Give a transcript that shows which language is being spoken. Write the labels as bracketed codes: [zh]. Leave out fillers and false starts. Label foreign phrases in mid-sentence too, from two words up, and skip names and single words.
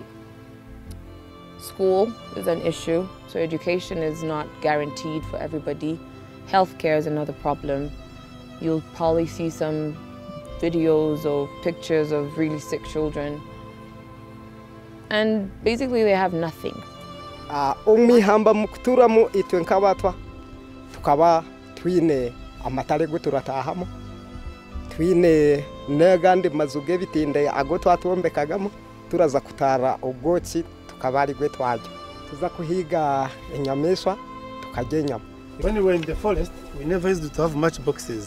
[en] School is an issue, so education is not guaranteed for everybody. Healthcare is another problem. You'll probably see some videos or pictures of really sick children. And basically they have nothing. [cgg] Umihamba mukuturamu itwe nk'abatwa tukaba twine amatare guturatahamo twine negandi mazuge bitinde ago twatombekagamo turaza kutara ubwoki tukabari gwe twaje tuza kuhiga enyameswa tukagenyama. [en] When we were in the forest, we never used to have much boxes.